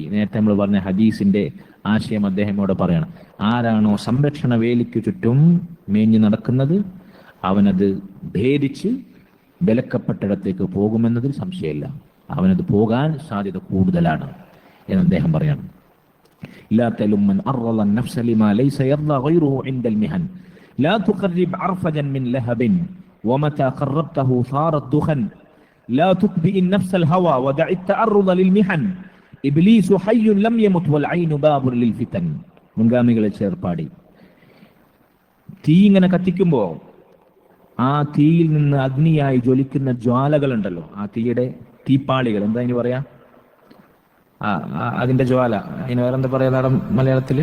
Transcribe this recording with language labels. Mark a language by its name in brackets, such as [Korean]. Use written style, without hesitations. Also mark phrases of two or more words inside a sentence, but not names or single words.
[Malayalam] നേരത്തെ നമ്മൾ പറഞ്ഞ ഹദീസിന്റെ ആശയം അദ്ദേഹം ഇവിടെ പറയണം. ആരാണോ സംരക്ഷണ വേലിക്ക് ചുറ്റും മേഞ്ഞു നടക്കുന്നത് അവനത് ഭേദിച്ച് വിലക്കപ്പെട്ടിടത്തേക്ക് പോകുമെന്നതിൽ സംശയമില്ല. അവനത് പോകാൻ സാധ്യത കൂടുതലാണ് എന്ന് അദ്ദേഹം പറയാണ്. [Arabic] لا تلم من أرض النفس لما ليس يرضى غيره عند المهن لا تقرب عرفجا من لهب ومتى قربته صار الدخن لا تتبع النفس الهوى ودع التعرض للمهن إبليس حي لم يمت والعين باب للفتن. [Malayalam] മുൻഗാമികളെ ചേർപ്പാടി. തീ ഇങ്ങനെ കത്തിക്കുമ്പോൾ ആ തീയിൽ നിന്ന് അഗ്നിയായി ജ്വലിക്കുന്ന ജ്വാലകളുണ്ടല്ലോ, ആ തീയുടെ തീപ്പാളികൾ, എന്താ ഇനി പറയാ, അതിന്റെ ജ്വാല, അതിന് വേറെന്താ പറയാ നാടൻ മലയാളത്തില്?